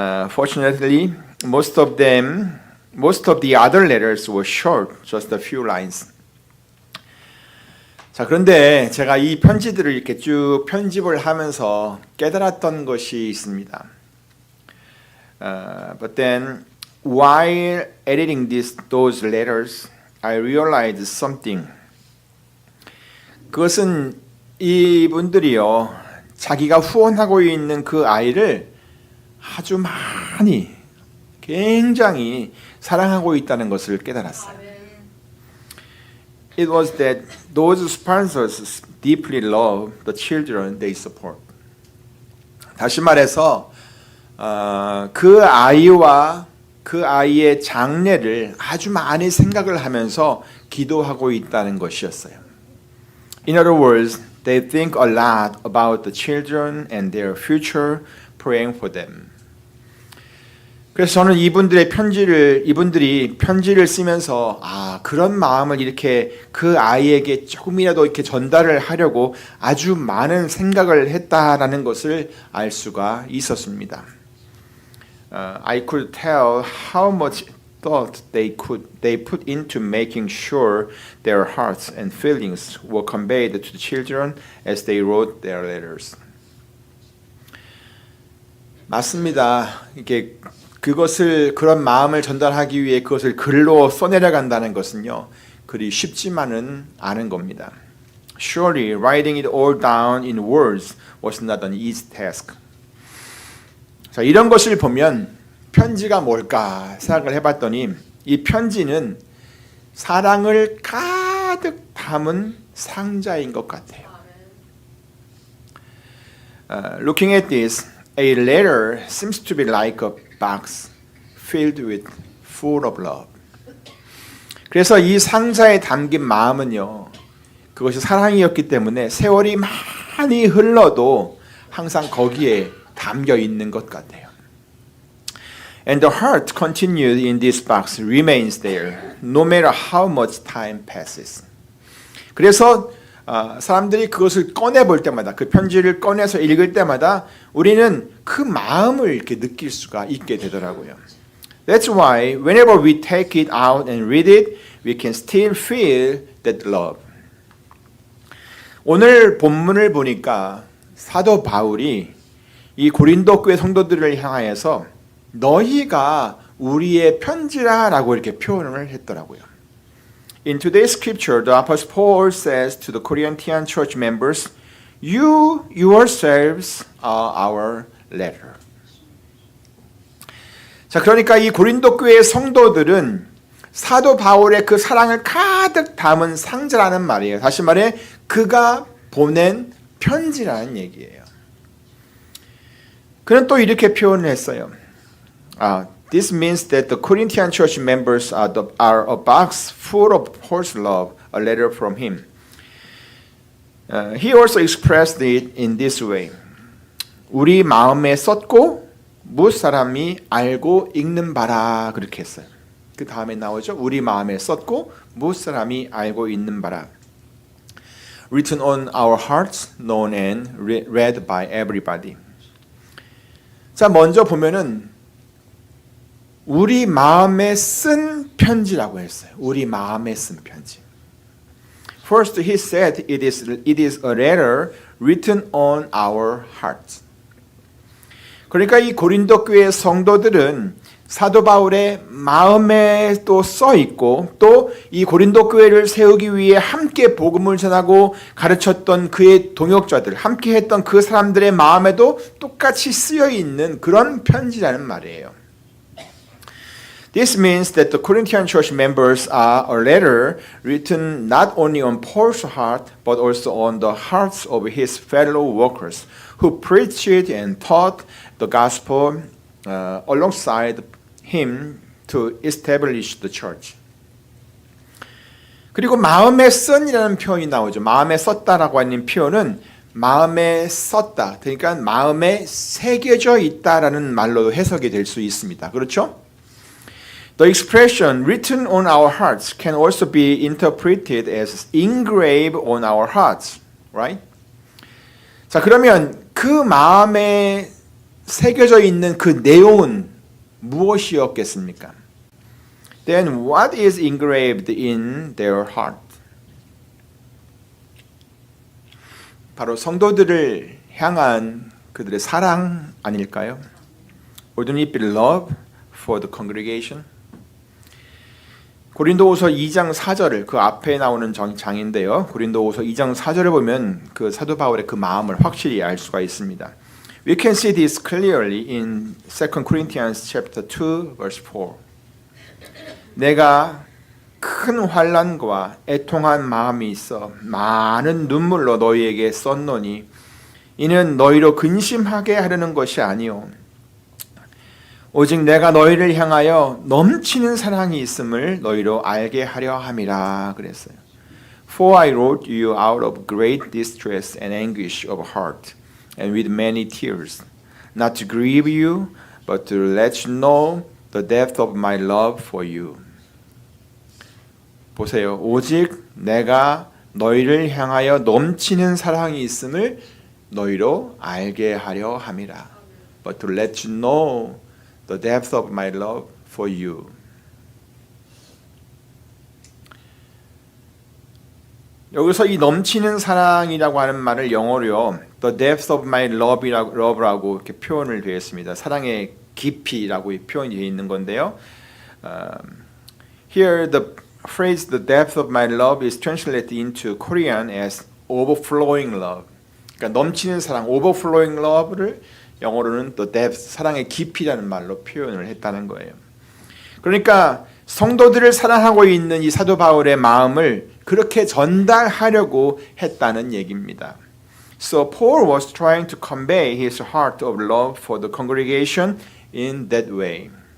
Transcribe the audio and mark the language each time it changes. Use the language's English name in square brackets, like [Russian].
[English] Fortunately, most of the other letters were short, just a few lines. [Korean] 자, 그런데 제가 이 편지들을 이렇게 쭉 편집을 하면서 깨달았던 것이 있습니다. [English] But then, while editing those letters, I realized something. [Korean] 그것은 이분들이요, 자기가 후원하고 있는 그 아이를 아주 많이, 굉장히 사랑하고 있다는 것을 깨달았어요. [English] It was that those sponsors deeply love the children they support. [Korean] 다시 말해서 그 아이와 그 아이의 장래를 아주 많이 생각을 하면서 기도하고 있다는 것이었어요. [English] In other words, they think a lot about the children and their future, praying for them. [Korean] 그래서 저는 이분들이 편지를 쓰면서 그런 마음을 이렇게 그 아이에게 조금이라도 이렇게 전달을 하려고 아주 많은 생각을 했다라는 것을 알 수가 있었습니다. [English] I could tell how much thought they put into making sure their hearts and feelings were conveyed to the children as they wrote their letters. [Korean] 맞습니다. 이게 그런 마음을 전달하기 위해 그것을 글로 써내려간다는 것은요, 그리 쉽지만은 않은 겁니다. [English] Surely writing it all down in words was not an easy task. [Korean] 자, 이런 것을 보면 편지가 뭘까 생각을 해봤더니 이 편지는 사랑을 가득 담은 상자인 것 같아요. [English] Looking at this, a letter seems to be like a box filled with full of love. [Korean] 그래서 이 상자에 담긴 마음은요, 그것이 사랑이었기 때문에 세월이 많이 흘러도 항상 거기에 담겨 있는 것 같아요. [English] And the heart continued in this box remains there, no matter how much time passes. [Korean] 그래서 사람들이 그것을 꺼내 볼 때마다, 그 편지를 꺼내서 읽을 때마다 우리는 그 마음을 이렇게 느낄 수가 있게 되더라고요. [English] That's why whenever we take it out and read it, we can still feel that love. [Korean] 오늘 본문을 보니까 사도 바울이 이 고린도 교회 성도들을 향하여서 너희가 우리의 편지라라고 이렇게 표현을 했더라고요. [English] In today's scripture, the Apostle Paul says to the Corinthian church members, "You yourselves are our letter." [Korean] 자, 그러니까 이 고린도 교회의 성도들은 사도 바울의 그 사랑을 가득 담은 상자라는 말이에요. 다시 말해, 그가 보낸 편지라는 얘기예요. 그는 또 이렇게 표현을 했어요. [English] This means that the Corinthian church members are a box full of Paul's love, a letter from him. He also expressed it in this way. [Korean] 우리 마음에 썼고 뭇 사람이 알고 읽는 바라, 그렇게 했어요. 그 다음에 나오죠. 우리 마음에 썼고 뭇 사람이 알고 읽는 바라. [English] Written on our hearts, known and read by everybody. [Korean] 자, 먼저 보면은 우리 마음에 쓴 편지라고 했어요. 우리 마음에 쓴 편지. [English] First, he said it is a letter written on our hearts. [Korean] 그러니까 이 고린도 교회 성도들은 사도 바울의 마음에 또 써 있고, 또 이 고린도 교회를 세우기 위해 함께 복음을 전하고 가르쳤던 그의 동역자들, 함께 했던 그 사람들의 마음에도 똑같이 쓰여 있는 그런 편지라는 말이에요. [English] This means that the Corinthian church members are a letter written not only on Paul's heart, but also on the hearts of his fellow workers who preached and taught the gospel alongside him to establish the church. [Korean] 그리고 마음에 쓴이라는 표현이 나오죠. 마음에 썼다라고 하는 표현은 마음에 썼다. 그러니까 마음에 새겨져 있다라는 말로도 해석이 될 수 있습니다. 그렇죠? [English] The expression written on our hearts can also be interpreted as engraved on our hearts. Right? [Korean] 자, 그러면 그 마음에 새겨져 있는 그 내용은 무엇이었겠습니까? [English] Then what is engraved in their heart? [Korean] 바로 성도들을 향한 그들의 사랑 아닐까요? [English] Wouldn't it be love for the congregation? [Korean] 고린도후서 2장 4절을 그 앞에 나오는 장인데요. 고린도후서 2장 4절을 보면 그 사도 바울의 그 마음을 확실히 알 수가 있습니다. [English] We can see this clearly in 2 Corinthians chapter 2 verse 4. [Korean] 내가 큰 환난과 애통한 마음이 있어 많은 눈물로 너희에게 썼노니 이는 너희로 근심하게 하려는 것이 아니요 오직 내가 너희를 향하여 넘치는 사랑이 있음을 너희로 알게 하려 함이라 그랬어요. [English] For I wrote you out of great distress and anguish of heart and with many tears, not to grieve you, but to let you know the depth of my love for you. [Korean] 보세요. 오직 내가 너희를 향하여 넘치는 사랑이 있음을 너희로 알게 하려 함이라. [English] But to let you know the depth of my love for you. [Korean] 여기서 이 넘치는 사랑이라고 하는 말을 영어로요, [English] the depth of my love [Korean] 라고 이렇게 표현을 되어 있습니다. 사랑의 깊이라고 표현이 되어 있는 건데요. [English] Here the phrase the depth of my love is translated into Korean as overflowing love. [Korean] 그러니까 넘치는 사랑, [English] overflowing love [Korean] 를 영어로는 [English] the depth, [Korean] 사랑의 깊이라는 말로 표현을 했다는 거예요. 그러니까 성도들을 사랑하고 있는 이 사도 바울의 마음을 그렇게 전달하려고 했다는 얘기입니다. [English] So Paul was trying to convey his heart of love for the congregation in that way.